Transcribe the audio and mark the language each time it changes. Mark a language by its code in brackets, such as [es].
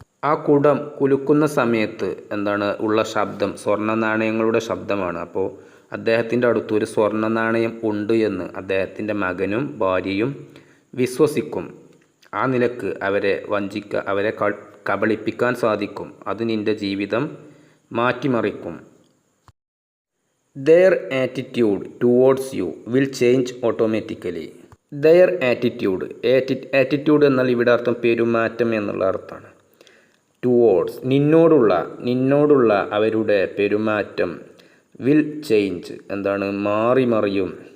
[ml] ആ കുടം കുലുക്കുന്ന സമയത്ത് ഉള്ള ശബ്ദം സ്വർണ്ണ നാണയങ്ങളുടെ ശബ്ദമാണ്. അപ്പോൾ അദ്ദേഹത്തിൻ്റെ അടുത്തൊരു സ്വർണ്ണ നാണയം ഉണ്ട് എന്ന് അദ്ദേഹത്തിൻ്റെ മകനും ഭാര്യയും വിശ്വസിക്കും. ആ നിലക്ക് അവരെ അവരെ കബളിപ്പിക്കാൻ സാധിക്കും. അത് നിൻ്റെ ജീവിതം മാറ്റിമറിക്കും. [en] Their attitude towards you will change automatically. [ml] Their attitude എന്നാൽ ഇവിടെ അർത്ഥം പെരുമാറ്റം എന്നുള്ള അർത്ഥമാണ്. ടുവേർഡ്സ് നിന്നോടുള്ള അവരുടെ പെരുമാറ്റം [en] will change [ml] മാറിമറിയും.